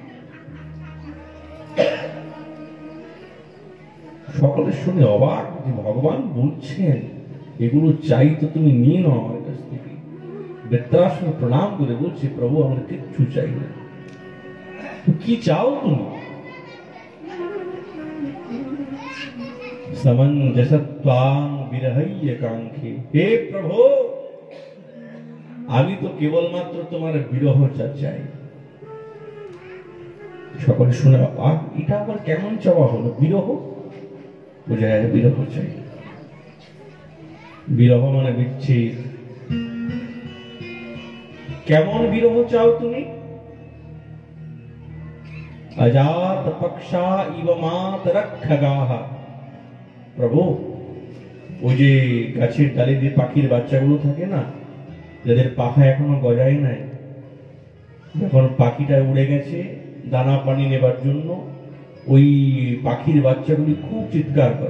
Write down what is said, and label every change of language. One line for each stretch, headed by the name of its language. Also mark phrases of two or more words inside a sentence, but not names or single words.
Bangla: সকলের শুনে অবাক যে ভগবান বলছেন এগুলো চাই তো তুমি নিয়ে নাও আমার কাছ থেকে। বৃত্রাসুর প্রণাম করে বলছে, প্রভু আমার কিচ্ছু চাই না। কি চাও তুমি?
Sanskrit: समंजसत्वां विरहय्य कांक्षे। हे प्रभु,
Bangla: আমি তো কেবলমাত্র তোমার বিরহ চাই। সকলে শুনে এটা আবার কেমন চাওয়া হলো? বিরহ বোঝায়, বিরহ চাই। বিরহ মানে বিচ্ছেদ। কেমন বিরহ চাও তুমি?
Sanskrit: अजात पक्षा इव मातरखगाः।
Bangla: প্রভু, ওই যে গাছের ডালে যে পাখির বাচ্চাগুলো থাকে না, যাদের পাখা এখনো গজায় নাই, যখন পাখিটা উড়ে গেছে দানা পানি নেবার জন্য, ওই পাখির বাচ্চাগুলি খুব চিৎকার করে।